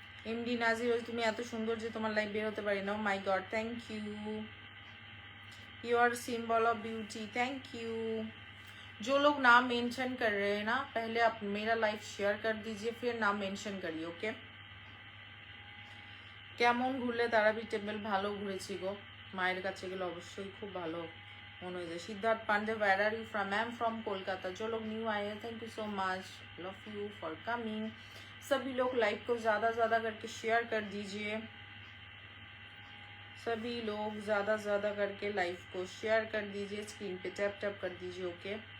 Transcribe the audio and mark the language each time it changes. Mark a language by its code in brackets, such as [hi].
[bn] MD নাজির তুমি এত সুন্দর যে তোমার লাইফ বের হতে পারি না। ও মাই god thank you. [en] You are symbol of beauty thank you. [hi] जो लोग नाम मेंशन कर रहे हैं ना, पहले आप मेरा लाइफ शेयर कर दीजिए, फिर नाम मेंशन करिए ओके। [bn] কেমন ঘুরলে তারাপীঠ টেম্পল? ভালো ঘুরেছি গো, মায়ের কাছে গেলে অবশ্যই খুব ভালো মনে হয়ে যায়। [en] Siddharth Pandey where are you from? I am from Kolkata. [hi] जो लोग न्यू आए हैं [en] Thank you so much, love you for coming. [hi] सभी लोग लाइव को ज़्यादा ज़्यादा करके शेयर कर दीजिए। सभी लोग ज़्यादा ज़्यादा करके लाइव को शेयर कर दीजिए, स्क्रीन पे टैप टैप कर दीजिए ओके।